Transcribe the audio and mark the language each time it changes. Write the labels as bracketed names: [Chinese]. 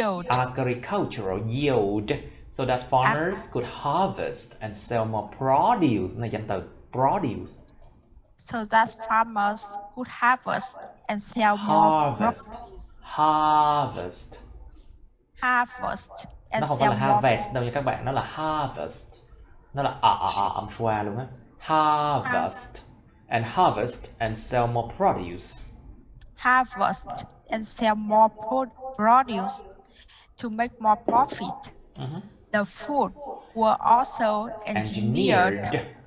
[English] Agricultural yield, so that farmers could harvest and sell more produce. [Vietnamese] Này danh từ produce. [English] So that farmers could harvest and sell more produce. Harvest. And [Vietnamese] nó không phải là harvest đâu nha các bạn, nó là harvest. Nó là âm xoa luôn á. [English] Harvest and sell more produce. Harvest and sell more produce to make more profit. The food were also engineered